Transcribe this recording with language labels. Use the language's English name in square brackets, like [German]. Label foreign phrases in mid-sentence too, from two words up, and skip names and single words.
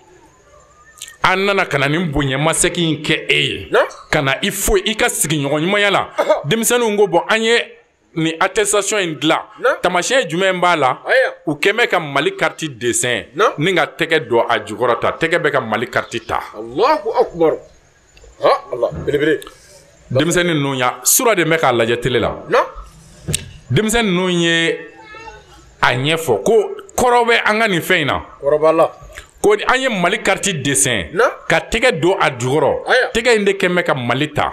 [Bambara] an nana ka na nin bonyamasegin in kɛ e ye na ka na i foyi i ka sigiɲɔgɔn ɲumanya la denmisɛnninw ko bɔn an ye ni attestation in dilan Na. tamasiyɛn jumɛn b'a la aya u kɛn bɛ ka mali kariti dessin Na. ni ka tɛgɛ don a jukɔrɔ ta tɛgɛ bɛ ka mali kariti ta [Arabic] الله أكبر [Bambara] ha allah belebele denmisɛnnin ninnu ya sura de bɛ k'a lajɛ tele la na denmisɛnnin ninnu ye a ɲɛfɔ ko kɔrɔ bɛ an ka nin fɛn in na kɔrɔba la ko an ye mali kariti dessin Na. ka tɛgɛ don a jukɔrɔ Aya. tɛgɛ in de kɛn bɛ ka mali ta